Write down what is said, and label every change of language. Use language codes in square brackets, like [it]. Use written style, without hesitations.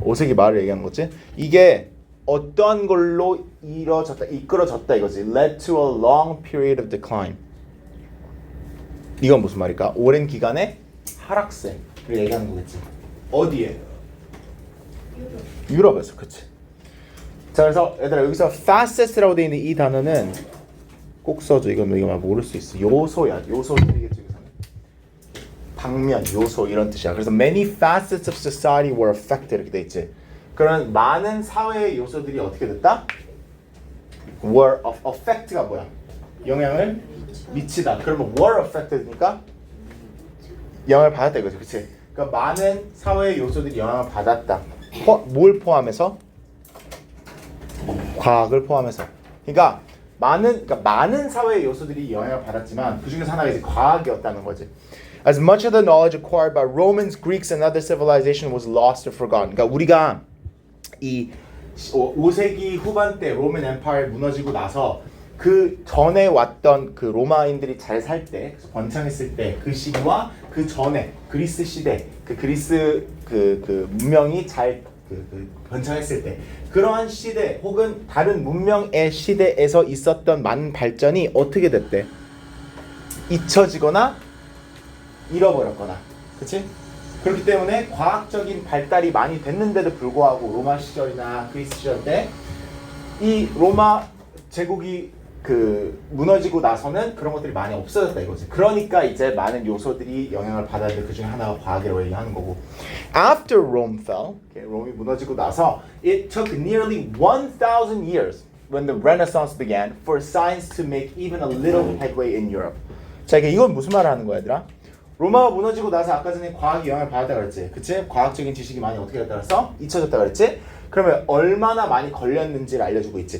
[ko] 5세기 말을 얘기하는 거지. 이게 어떠한 걸로 이끌어졌다 이거지. [en] led to a long period of decline. [ko] 이건 무슨 말일까? 오랜 기간의 하락세를 얘기하는 거겠지. 어디에? 유럽에서, 그치? 자, 그래서 얘들아 여기서 fastest라고 되어 있는 이 단어는 꼭 써줘. 이건 모를 수 있어. 요소야. 요소 얘기겠지. 방면, 요소 이런 뜻이야. 그래서 [en] many facets of society were affected [ko] 이렇게 돼 있지. 그런 많은 사회의 요소들이 어떻게 됐다? were affect가 뭐야? 영향을 미치다. 그러면 were affected니까 영향을 받았다 이거지, 그렇지? 그러니까 많은 사회의 요소들이 영향을 받았다. 뭘 포함해서? 과학을 포함해서. 그러니까 많은 사회의 요소들이 영향을 받았지만 그 중에서 하나가 이제 과학이었다는 거지. [en] As much of the knowledge acquired by Romans, Greeks, and other civilization was lost or forgotten. [ko] 그러니까 우리가 이 5세기 후반 때 로만 엠파이어 무너지고 나서 그 전에 왔던 그 로마인들이 잘 살 때, 번창했을 때 그 시기와 그 전에 그리스 시대, 그 그리스 그 문명이 잘 번창했을 때 그러한 시대 혹은 다른 문명의 시대에서 있었던 많은 발전이 어떻게 됐대? 잊혀지거나 잃어버렸거나, 그렇지? 그렇기 때문에 과학적인 발달이 많이 됐는데도 불구하고 로마 시절이나 그리스 시절 때 이 로마 제국이 무너지고 나서는 그런 것들이 많이 없어졌다 이거지. 그러니까 이제 많은 요소들이 영향을 받았는데 그 중에 하나가 과학이라고 얘기하는 거고. [en] After Rome fell, [ko] 롬이 무너지고 나서 [en] it took nearly 1,000 years when the Renaissance began for science to make even a little headway in Europe. [ko] 자, 이건 무슨 말을 하는 거야, 얘들아? 로마가 무너지고 나서 아까 전에 과학이 영향을 받았다 그랬지, 그치? 과학적인 지식이 많이 어떻게 됐다 그랬어? 잊혀졌다 그랬지? 그러면 얼마나 많이 걸렸는지를 알려주고 있지.